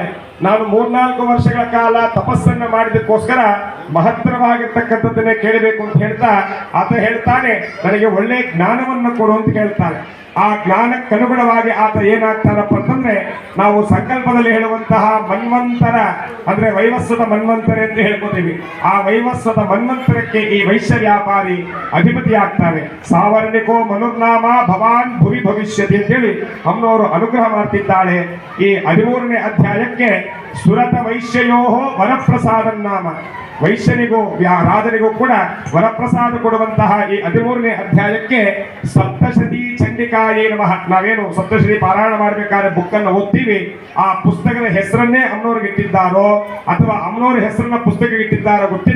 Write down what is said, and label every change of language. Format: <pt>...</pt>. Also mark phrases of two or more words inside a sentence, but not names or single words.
<kn>ನಾನು 3-4 ವರ್ಷಗಳ ಕಾಲ ತಪಸ್ಸನ್ನ ಮಾಡಿದಕ್ಕೋಸ್ಕರ ಮಹತ್ತರವಾಗಿರ್ತಕ್ಕಂಥದ್ದನ್ನೇ ಕೇಳಬೇಕು ಅಂತ ಹೇಳ್ತಾ ಆತ ಹೇಳ್ತಾನೆ, ನನಗೆ ಒಳ್ಳೆ ಜ್ಞಾನವನ್ನು ಕೊಡು ಅಂತ ಕೇಳ್ತಾನೆ. ಆ ಜ್ಞಾನಕ್ಕನುಗುಣವಾಗಿ ಆತ ಏನಾಗ್ತಾನಪ್ಪ ಅಂತಂದ್ರೆ ನಾವು ಸಂಕಲ್ಪದಲ್ಲಿ ಹೇಳುವಂತಹ ಮನ್ವಂತರ ಅಂದ್ರೆ ವೈವಸ್ವತ ಮನ್ವಂತರ ಎಂದು ಹೇಳ್ಕೊತೀವಿ. ಆ ವೈವಸ್ವತ ಮನ್ವಂತರಕ್ಕೆ ಈ ವೈಶ್ಯ ವ್ಯಾಪಾರಿ ಅಧಿಪತಿ ಆಗ್ತಾನೆ.</kn> <sa>ಸಾವರ್ಣಿಕೋ ಮನುರ್ನಾಮ ಭವಾನ್ ಭುವಿ ಭವಿಷ್ಯತಿ</sa> <kn>ಅಂತೇಳಿ ಅಮ್ಮನವರು ಅನುಗ್ರಹ ಮಾಡ್ತಿದ್ದಾಳೆ. ಈ 13ನೇ ಅಧ್ಯಾಯಕ್ಕೆ</kn> <sa>ಸುರತ ವೈಶ್ಯಯೋ ವರಪ್ರಸಾದ ನಾಮ,</sa> <kn>ವೈಶ್ಯನಿಗೂ ರಾಜನಿಗೂ ಕೂಡ ವರಪ್ರಸಾದ ಕೊಡುವಂತಹ ಈ 13ನೇ ಅಧ್ಯಾಯಕ್ಕೆ</kn> <sa>ಸಪ್ತಶತಿ ಚಂಡಿಕಾಯೇ ನಮಃ.</sa> <kn>ನಾವೇನು ಸಪ್ತಶತಿ ಪಾರಾಯಣ ಮಾಡಬೇಕಾದ್ರೆ ಬುಕ್ ಅನ್ನು ಓದ್ತೀವಿ, ಆ ಪುಸ್ತಕದ ಹೆಸರನ್ನೇ ಅಮ್ಮನವ್ರಿಗೆ ಇಟ್ಟಿದ್ದಾರೋ ಅಥವಾ ಅಮ್ಮನವ್ರ ಹೆಸರನ್ನ ಪುಸ್ತಕಕ್ಕೆ ಇಟ್ಟಿದ್ದಾರೋ ಗೊತ್ತಿಲ್ಲ.</kn>